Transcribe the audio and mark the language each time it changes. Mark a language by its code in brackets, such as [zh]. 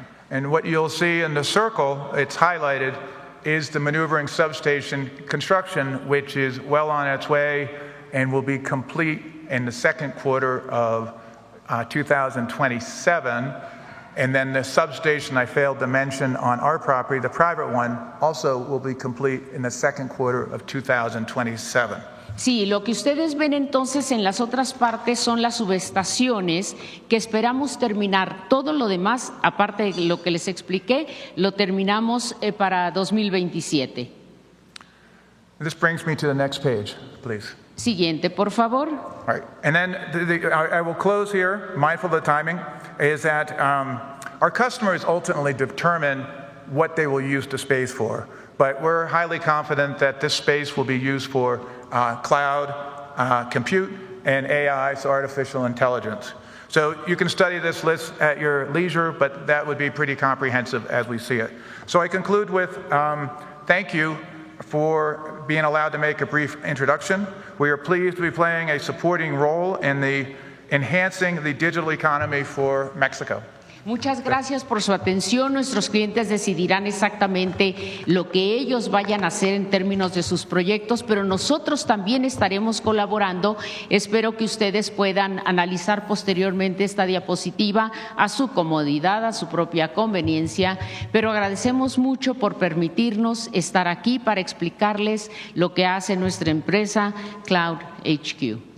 [en] And what you'll see in the circle, it's highlighted, is the maneuvering substation construction, which is well on its way and will be complete in the second quarter of 2027. And then the substation I failed to mention on our property, the private one, also will be complete in the second quarter of 2027. [es] Sí, lo que ustedes ven entonces en las otras partes son las subestaciones que esperamos terminar. Todo lo demás, aparte de lo que les expliqué, lo terminamos para 2027. [en] This brings me to the next page, please. [es] Siguiente, por favor. [en] All right, and then I will close here, mindful of the timing, is that our customers ultimately determine what they will use the space for. But we're highly confident that this space will be used for cloud compute and AI, so artificial intelligence. So you can study this list at your leisure, but that would be pretty comprehensive as we see it. So I conclude with thank you for being allowed to make a brief introduction. We are pleased to be playing a supporting role in the enhancing the digital economy for Mexico. [es] Muchas gracias por su atención. Nuestros clientes decidirán exactamente lo que ellos vayan a hacer en términos de sus proyectos, pero nosotros también estaremos colaborando. Espero que ustedes puedan analizar posteriormente esta diapositiva a su comodidad, a su propia conveniencia, pero agradecemos mucho por permitirnos estar aquí para explicarles lo que hace nuestra empresa Cloud HQ.